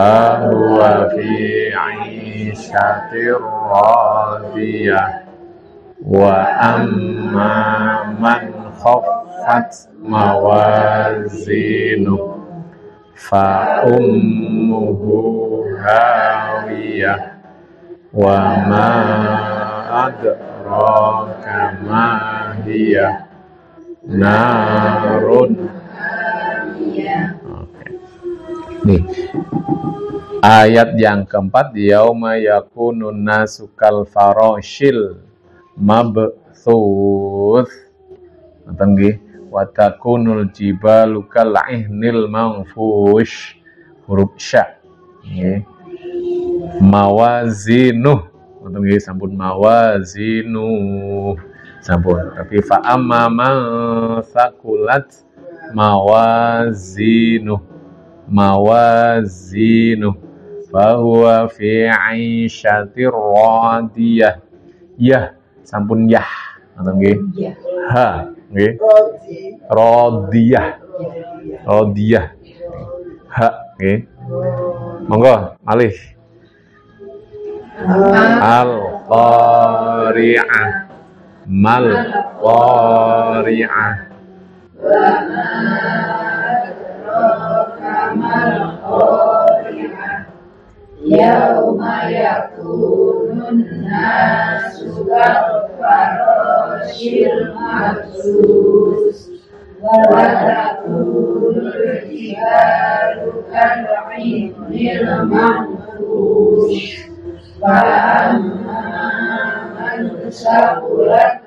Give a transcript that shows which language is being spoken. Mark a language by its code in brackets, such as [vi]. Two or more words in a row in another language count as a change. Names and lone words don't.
[ar] فهو في عيشة راضية وأما من خفت موازينه فأمه هاوية وما أدراك ما هي نار. [id] Oke. Nih ayat yang keempat, [ar] يوم يكون الناس كالفراش المبثوث. [jv] Ngoten nggih. [ar] وتكون الجبال كالعهن المنفوش. [jv] Huruf sya. Nggih. Mawazinuh. Ngoten nggih, sampun mawazinuh. Sampun. Tapi [ar] فأما من ثقلت موازينه. موازينه فهو في عيشة راضية. [jv] Yah sampun yah. Ngoten nggih. Ha nggih. [ar] راضية. راضية. [jv] Ha nggih. Monggo malih. [ar] القارعة. ما القارعة. يوم يكون الناس كالفراش المبثوث وتكون الجبال كالعهن المنفوش وأما من ثقلت